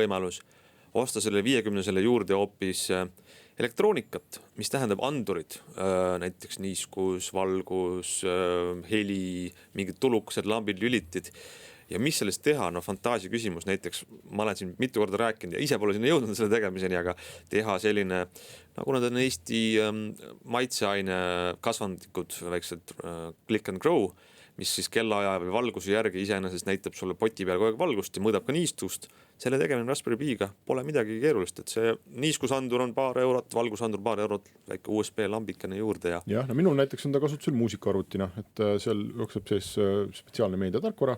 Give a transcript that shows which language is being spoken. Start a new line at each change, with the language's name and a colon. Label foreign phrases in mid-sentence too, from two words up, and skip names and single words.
Estonian: Teine võimalus, osta selle 50-selle juurde hoopis elektroonikat, mis tähendab andurid, näiteks niiskus, valgus, heli, mingid tulukesed, lambid, lülitid. Ja mis sellest teha, no fantaasia küsimus, näiteks ma olen siin mitu korda rääkinud ja ise pole sinna jõudnud selle tegemiseni, aga teha selline, nagu nad on Eesti maitseaine kasvandikud, väiksed click and grow, mis siis kellaaja või valguse järgi iseenesest näitab sulle poti peal kogu aeg valgust ja mõõdab ka niistust. Selle tegemine Raspberry Pi'ga pole midagi keerulist, et see niiskusandur on paar eurot, valgusandur paar eurot, väike USB lambikene juurde. Ja no minul näiteks on ta kasutusel muusikaarvutina, et seal jookseb siis spetsiaalne meediatarkvara.